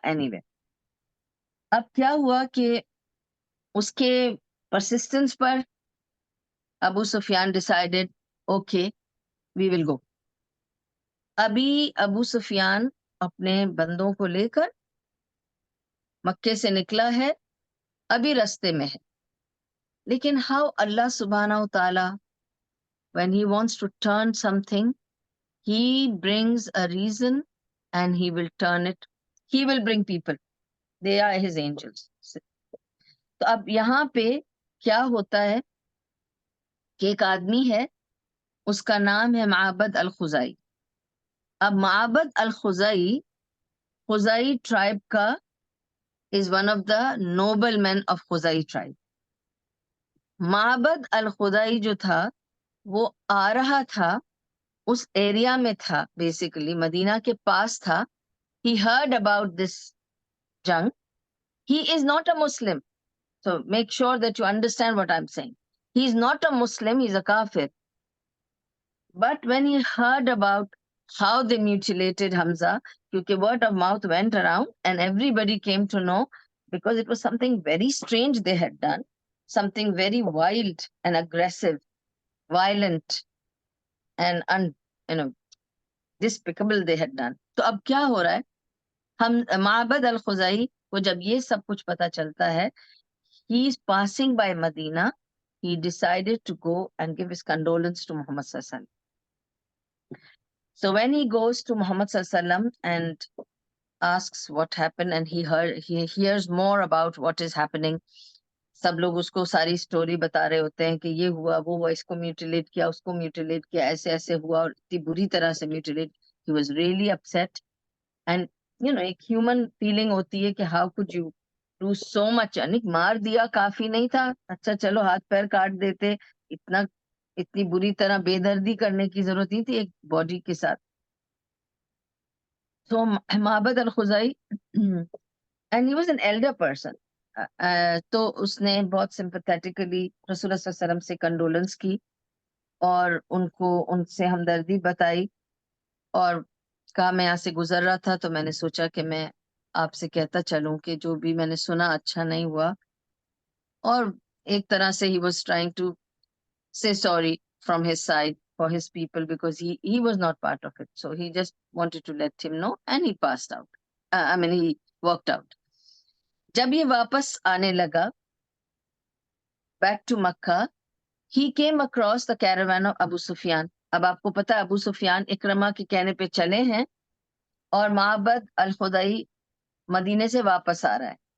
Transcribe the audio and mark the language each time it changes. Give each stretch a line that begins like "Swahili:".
Urdu: Any way, اب کیا ہوا کہ اس کے persistence per Abu Sufyan decided,
English: Okay we will go.
Urdu: ابھی ابو سفیان اپنے بندوں کو لے کر مکے سے نکلا ہے, ابھی رستے میں ہے. لیکن
English: How اللہ سبحانہ و تعالی when he wants to turn something, he brings a reason and he will turn it. He will bring people. They are his angels.
Urdu: تو اب یہاں پہ کیا ہوتا ہے کہ ایک آدمی ہے, اس کا نام ہے معبد الخزائی.
English: اب معبد الخزائی,
Urdu: خزائی ٹرائب کا
English: is one of the noble men of خزائی tribe.
Urdu: معبد الخزائی جو تھا وہ آ رہا تھا, اس ایریا میں تھا, بیسیکلی مدینہ کے پاس تھا.
English: He heard about this jung. He is not a Muslim. So make sure that you understand what I'm saying. He is not a Muslim, he's a kafir. But when he heard about how they mutilated Hamza, because word of mouth went around and everybody came to know, because it was something very strange they had done, something very wild and aggressive, violent and despicable they had done.
Urdu: تو اب کیا ہو رہا ہے, ہم معبد الخزائی کو جب یہ سب کچھ پتا چلتا ہے,
English: he is passing by Medina, he decided to go and give his condolence to Muhammad sallallahu alaihi wasallam. So when he goes to Muhammad sallallahu alaihi wasallam and asks what happened, and he hears more about what is happening,
Urdu: سب لوگ اس کو ساری story بتا رہے ہوتے ہیں کہ یہ ہوا وہ ہوا, اس کو میوٹیلیٹ کیا, اس کو میوٹیلیٹ کیا, ایسے ایسے ہوا, اور اتنی بری طرح سے mutilate.
English: He was really upset. And you know
Urdu: ایک ہیومن فیلنگ ہوتی ہے کہ
English: How could you do so much.
Urdu: یعنی مار دیا کافی نہیں تھا, اچھا چلو ہاتھ پیر کاٹ دیتے, اتنی بری طرح بے دردی کرنے کی ضرورت نہیں تھی ایک باڈی کے ساتھ. تو معبد الخزائی,
English: and he was an elder person,
Urdu: تو اس نے بہت سمپیتھیٹیکلی رسول اللہ صلی اللہ علیہ وسلم سے کنڈولنس کی اور ان سے ہمدردی بتائی, اور کہا میں یہاں سے گزر رہا تھا تو میں نے سوچا کہ میں آپ سے کہتا چلوں کہ جو بھی میں نے سنا اچھا نہیں ہوا. اور ایک طرح سے
English: he was trying to say sorry from his side for his people because he was not part of it. So he just wanted to let him know and he passed out. I mean he walked out.
Urdu: جب یہ واپس آنے لگا back to Mecca,
English: he came across the caravan of
Urdu: ابو سفیان. اب آپ کو پتا ابو سفیان اکرمہ کے کہنے پہ چلے ہیں اور معبد الخزائی مدینے سے واپس آ رہا ہے.